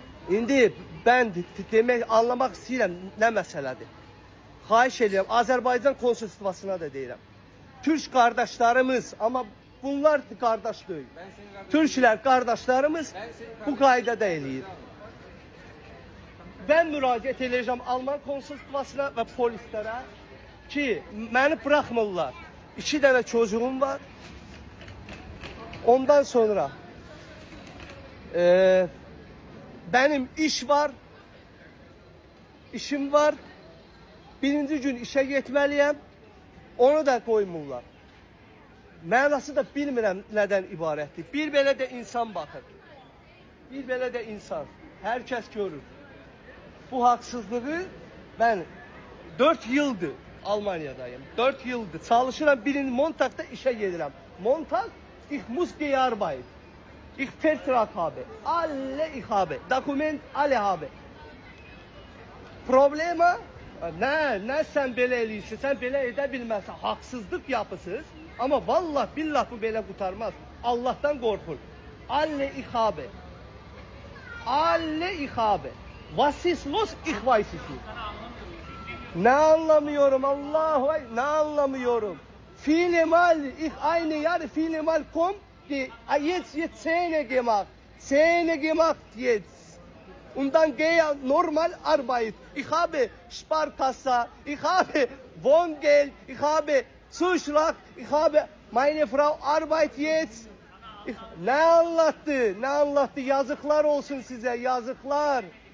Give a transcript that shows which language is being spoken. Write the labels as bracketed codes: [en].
[az] İndi ben demek, anlamak istəyirəm nə məsələdir. Xahiş edirəm, Azərbaycan konsulluğuna da deyirəm. [tr] Türk kardeşlerimiz, ama bunlar kardeş değil. [az] Türkler kardeşlerimiz bu qaydada eləyir. Ben müraciət edəcəm Alman konsulluğuna ve polislere ki, məni bırakmırlar. [tr] 2 tane çocuğum var. [az] Ondan sonra benim iş var. İşim var. [tr] Birinci gün işe gitmeliyim. [az] Onu da koymurlar. Mənası da bilmirəm nədən ibarətdir. Bir belə də insan bakır. Bir belə də insan. Herkes görür. [tr] Bu haksızlığı ben 4 yıldır Almanya'dayım. 4 yıldır çalışıram. Birinci Montag'da işe gelirəm. [de] Montag, ich muss die Arbeit. Ich Vertrag habe. Alle ich habe. Dokument alle habe. [az] Problema ne sen belə eləyirsin, sen belə edə bilməzsən. Haksızlık yapısız. Ama vallah billah bu belə kurtarmaz. Allah'tan korkun. [de] Alle ich habe. Alle ich habe. Was ist los? Ich weiß es nicht. [tr] Ne anlamıyorum Allahu ne anlamıyorum. [de] Viele Mal ich eine Jahr viele Mal kommt die jetzt Zähne gemacht. Zähne gemacht jetzt. Und dann gehe normal Arbeit. Ich habe Sparkasse, ich habe Wohngeld, ich habe Zuschlag, ich habe meine Frau arbeitet jetzt. [tr] Ne anlattı yazıklar olsun size yazıklar.